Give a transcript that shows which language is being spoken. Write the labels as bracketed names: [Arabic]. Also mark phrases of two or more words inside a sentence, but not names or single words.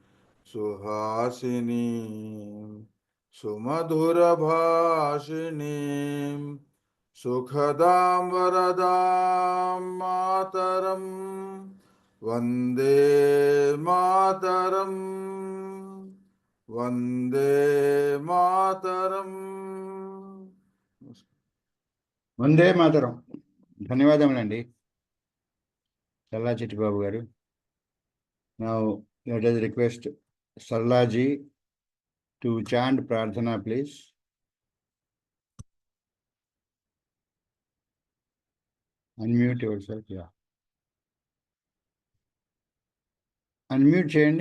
[Sanskrit] suhasinim sumadhura bhashinim sukhadam varadam mataram Vande Mataram Vande Mataram. వందే మాతరం. [Telugu] ధన్యవాదములండి సల్లా చిట్టిబాబు గారు. [English] Now let us request Sarlaji to chant Prarthana, please. Unmute yourself. Yeah. [Telugu] Unmute చేయండి.